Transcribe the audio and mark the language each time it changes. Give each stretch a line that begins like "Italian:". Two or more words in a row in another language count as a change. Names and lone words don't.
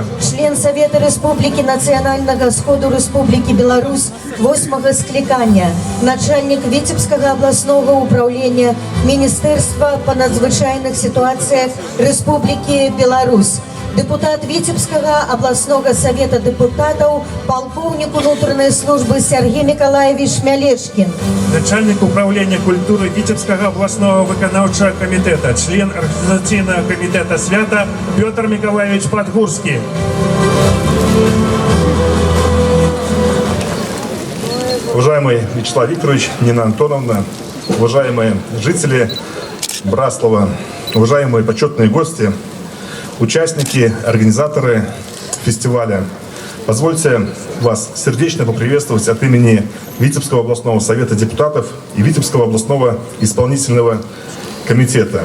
Belarusian: член Савета Рэспублікі Нацыянальнага сходу Рэспублікі Беларусь 8-го склікання, начальнік Віцебскага абласнога управлення Міністэрства па надзвычайных сітуацыях Рэспублікі Беларусь, депутат Віцебскага абласнога савета дэпутатаў, полковник унутранай службы Сергей Николаевич Мялешкин,
Russian: начальник управления культуры Витебского областного выканаўчага комитета, член организационного комитета свята Петр Николаевич Подгурский. Уважаемый Вячеслав Викторович, Нина Антоновна, уважаемые жители Браслова, уважаемые почетные гости, участники, организаторы фестиваля, позвольте вас сердечно поприветствовать от имени Витебского областного совета депутатов и Витебского областного исполнительного комитета.